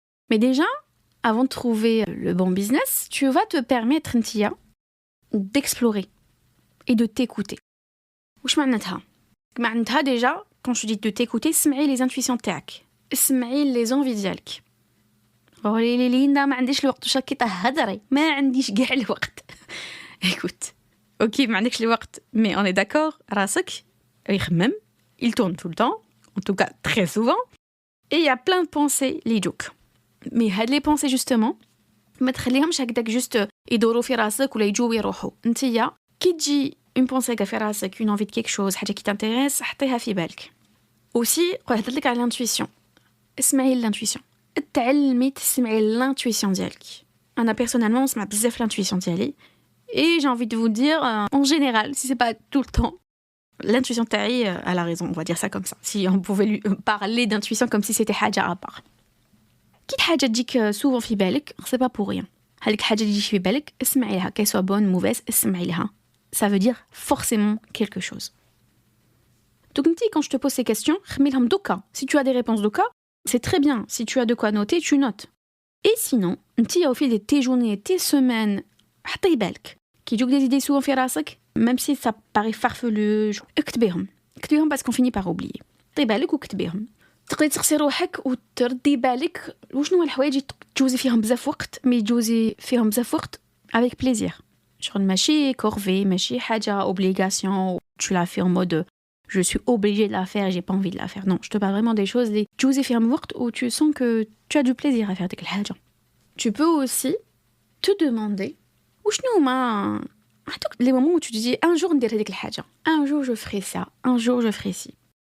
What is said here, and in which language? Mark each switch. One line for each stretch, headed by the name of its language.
French: Mais déjà, avant de trouver le bon business, tu vas te permettre d'explorer et de t'écouter.
Arabic: واش معناتها
French: déjà, quand je dis de t'écouter,
Arabic: اسمعي
French: les intuitions
Arabic: تاعك,
French: اسمعي les envies
Arabic: ديالك. ليندا ما عنديش الوقت واش راكي تهضري ما عنديش كاع الوقت.
French: Écoute, ok,
Arabic: ما عندكش الوقت,
French: mais on est d'accord,
Arabic: راسك يخمم,
French: il tourne tout le temps, en tout cas très souvent, et il y a plein de pensées
Arabic: اللي يجوك. Mais هاد
French: les pensées justement
Arabic: ما تخليهمش هكذاك juste يدوروا في راسك ولا يجوا ويروحوا. انتيا كي تجي
French: une pensée
Arabic: في راسك,
French: une envie de quelque chose,
Arabic: حاجه
French: qui t'intéresse,
Arabic: حطيها في بالك. Aussi, هضرت لك على l'intuition. اسمعي l'intuition. تعلمي تسمعي l'intuition ديالك.
French: انا personnellement
Arabic: نسمع بزاف
French: l'intuition
Arabic: ديالي
French: et j'ai envie de vous dire en général si c'est pas tout le temps l'intuition
Arabic: تاعي
French: a la raison, on va dire ça comme ça. Si on pouvait lui parler d'intuition comme si c'était
Arabic: حاجة
French: à part.
Arabic: كي حاجة تجيك souvent في بالك
French: c'est pas pour rien.
Arabic: هذيك حاجة اللي تجي في بالك اسمعي لها
French: qu'elle soit bonne mauvaise
Arabic: اسمعي لها.
French: Ça veut dire forcément quelque chose. Donc quand je te pose ces questions
Arabic: خميلهم دوكا.
French: Si tu as des réponses
Arabic: دوكا
French: c'est très bien. Si tu as de quoi noter tu notes. Et sinon au fil de tes journées tes semaines
Arabic: حطي بالك كي يجوك
French: des idées souvent
Arabic: في راسك
French: même si ça paraît farfelu
Arabic: اكتبيهم
French: parce qu'on finit par oublier.
Arabic: طي بالك وكتبيهم. تقدري تسقسي روحك وتردي بالك وشنو الحوايج تجوزي فيهم بزاف وقت مي تجوزي فيهم بزاف وقت
French: avec plaisir.
Arabic: شغل ماشي
French: corvée
Arabic: ماشي حاجة
French: obligation tu la fais en mode je suis obligée de la faire et j'ai pas envie de la faire. Non, je te parle vraiment des choses les
Arabic: تجوزي فيهم وقت
French: où tu sens que tu as du plaisir à faire
Arabic: ديك الحاجة.
French: Tu peux aussi te demander
Arabic: وشنو هما
French: les moments où tu te dis un jour
Arabic: ندير هذيك الحاجة,
French: un jour je ferai ça, un jour je ferai ci.